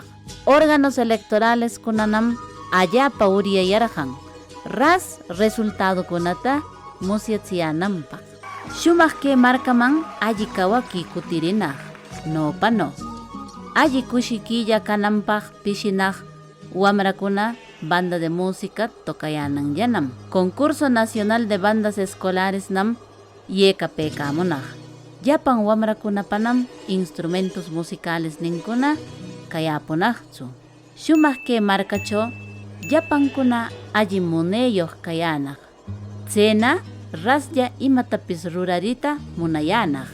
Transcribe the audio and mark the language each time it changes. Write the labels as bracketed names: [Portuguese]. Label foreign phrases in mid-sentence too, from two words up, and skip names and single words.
[Spanish] Órganos electorales [Quechua] kunanam allapa uriyayarqan. Ras resultadokunata musyachiyananpaq. Shumaq kay markaman alli kawaki kutirinaq. Nopa no. Alli kushikilla kananpaq pishinaq wamrakuna [Spanish] banda de música [Quechua] tokayanan yanam. Concurso Nacional de Bandas Escolares nam yekapaykamunaq. Llapan wamrakunapanam [Spanish] instrumentos musicales [Quechua] ninkuna kayapunaqchu. Shumaq kay markachaw llapankuna alli munayuq kayanaq. Chayna raslla imatapis rurarita munayanaq.